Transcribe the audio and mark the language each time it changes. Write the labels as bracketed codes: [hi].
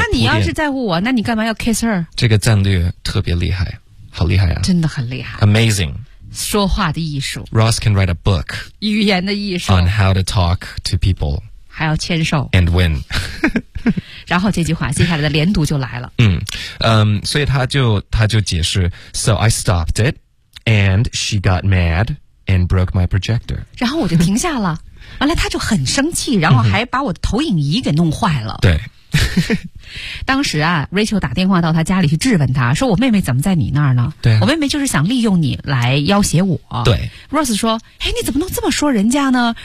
[zh] 那你要是在乎我，那你干嘛要 [en] kiss her？ [zh] 这个战略特别厉害，好厉害啊！真的很厉害 [en] ，amazing。 [zh] 说话的艺术 [en] ，Ross can write a book。 [zh] 语言的艺术 [en] ，on how to talk to people。 [zh] 还要牵手 [en] ，and win。 [zh] 然后这句话接下来的连读就来了。所以他就解释 [en] ，So I stopped it, and she got mad and broke my projector. [zh] 然后我就停下了，完了他就很生气，然后还把我的投影仪给弄坏了。对，当时啊 ，Rachel 打电话到他家里去质问他，说我妹妹怎么在你那儿呢？对，我妹妹就是想利用你来要挟我。对，Rose 说，哎，你怎么能这么说人家呢？